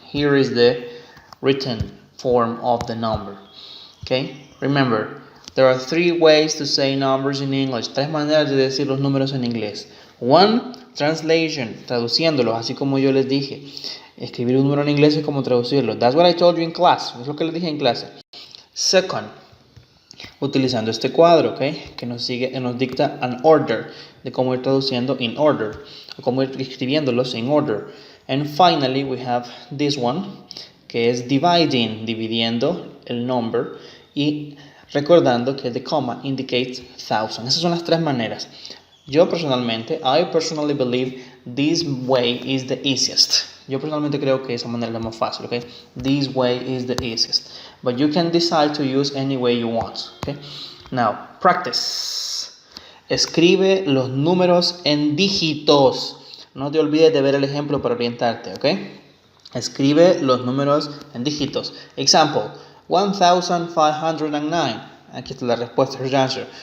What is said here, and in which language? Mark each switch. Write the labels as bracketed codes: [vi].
[en] Here is the written form of the number. Okay? Remember, there are three ways to say numbers in English. [es] Tres maneras de decir los números en inglés. [en] One, translation, [es] traduciéndolos, así como yo les dije. Escribir un número en inglés es como traducirlo. [en] That's what I told you in class. [es] Es lo que les dije en clase. Second, utilizando este cuadro, ¿okay? Que nos dicta [en] an order [es] de cómo ir traduciendo [en] in order, [es] o cómo ir escribiéndolos in order. [en] And finally, we have this one, [es] que es [en] dividing, [es] dividiendo el number y recordando que [en] the comma indicates 1,000. [es] Esas son las tres maneras. Yo personalmente, [en] I personally believe this way is the easiest. [es] Yo personalmente creo que esa manera es la más fácil, okay? [en] This way is the easiest. But you can decide to use any way you want, okay? Now, practice. [es] Escribe los números en dígitos. No te olvides de ver el ejemplo para orientarte, okay? Escribe los números en dígitos. Example, 1,509. Aquí está la respuesta, [en] here's the answer.